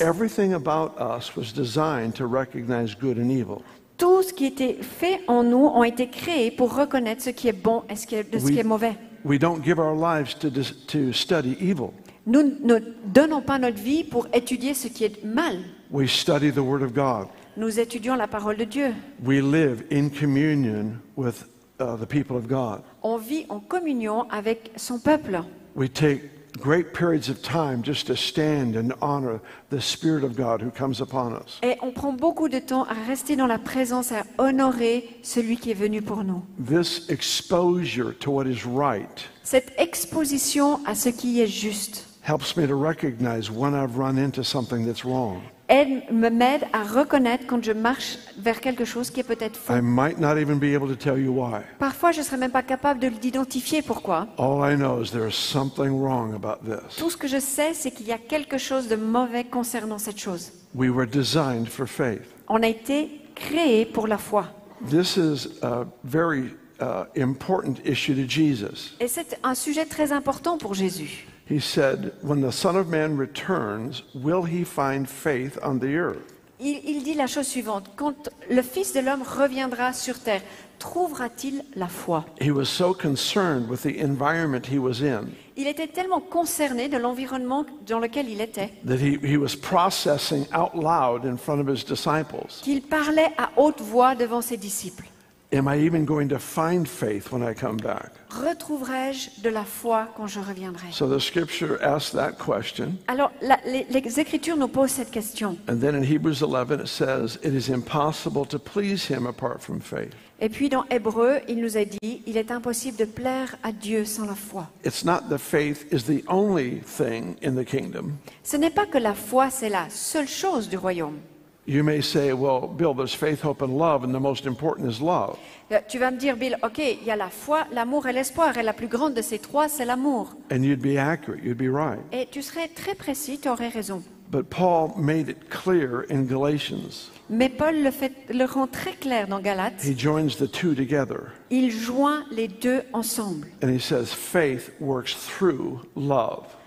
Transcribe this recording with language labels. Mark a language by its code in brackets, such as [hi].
[en] Everything about us was designed to recognize good and evil. [fr] Tout ce qui était fait en nous ont été créés pour reconnaître ce qui est bon et ce qui est mauvais. [en] We don't give our lives to study evil. [fr] Nous ne donnons pas notre vie pour étudier ce qui est mal. [en] We study the Word of God. [fr] Nous étudions la parole de Dieu. [en] We live in communion with the people of God. [fr] On vit en communion avec son peuple. [en] We take great periods of time just to stand and honor the Spirit of God who comes upon us. [fr] Et on prend beaucoup de temps à rester dans la présence, à honorer celui qui est venu pour nous. [en] This exposure to what is right [fr] Cette exposition à ce qui est juste [en] helps me to recognize when I've run into something that's wrong. [fr] m'aide à reconnaître quand je marche vers quelque chose qui est peut-être faux. [en] I might not even be able to tell you why. [fr] Parfois, je ne serais même pas capable d'identifier pourquoi. [en] All I know is there is something wrong about this. [fr] Tout ce que je sais, c'est qu'il y a quelque chose de mauvais concernant cette chose. [en] We were designed for faith. [fr] On a été créés pour la foi. [en] This is a very important issue to Jesus. [fr] Et c'est un sujet très important pour Jésus. [en] He said, when the Son of Man returns, will he find faith on the earth? [fr] Il dit la chose suivante. Quand le Fils de l'homme reviendra sur terre, trouvera-t-il la foi? [en] He was so concerned with the environment he was in [fr] Il était tellement concerné de l'environnement dans lequel il était [en] that he was processing out loud in front of his disciples. [fr] qu'il parlait à haute voix devant ses disciples. [en] Am I even going to find faith when I come back? [fr] Retrouverai-je de la foi quand je reviendrai? [en] So the scripture asks that question. [fr] Alors, les Écritures nous posent cette question. [en] And then in Hebrews 11 it says, it is impossible to please him apart from faith. [fr] Et puis dans Hébreux, il nous a dit, il est impossible de plaire à Dieu sans la foi. [en] It's not that faith is the only thing in the kingdom. [fr] Ce n'est pas que la foi, c'est la seule chose du royaume. [en] You may say, well, Bill, there's faith, hope, and love, and the most important is love. [fr] Tu vas me dire, Bill, ok, il y a la foi, l'amour et l'espoir, et la plus grande de ces trois, c'est l'amour. [en] And you'd be accurate, you'd be right. [fr] Et tu serais très précis, tu aurais raison. [en] But Paul made it clear in Galatians. [fr] Mais Paul le rend très clair dans Galates. [en] He joins the two together. [fr] Il joint les deux ensemble. [en] And he says, faith works through love.